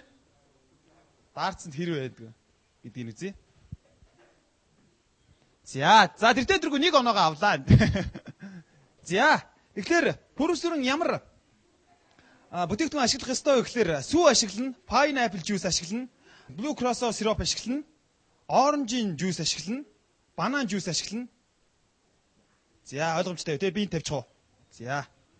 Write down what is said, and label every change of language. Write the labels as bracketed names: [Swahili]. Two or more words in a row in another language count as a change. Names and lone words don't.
[Mongolian] Дартсанд хэрэг байдаг гэдгийг үзье. За тэр дээргүй 1 оноогоо авлаа. За тэгэхээр Пүрэв сүрэн ямар бүтээгдэхүүн ашиглах ёстой вэ гэхээр сүү ашиглана, [English] pineapple juice [Mongolian] ашиглана, [English] blue curacao syrup [Mongolian] ашиглана, [English] orange juice [Mongolian] ашиглана, [English] banana juice [Mongolian] ашиглана. За ойлгомжтой үү те би энэ тавьчих уу. За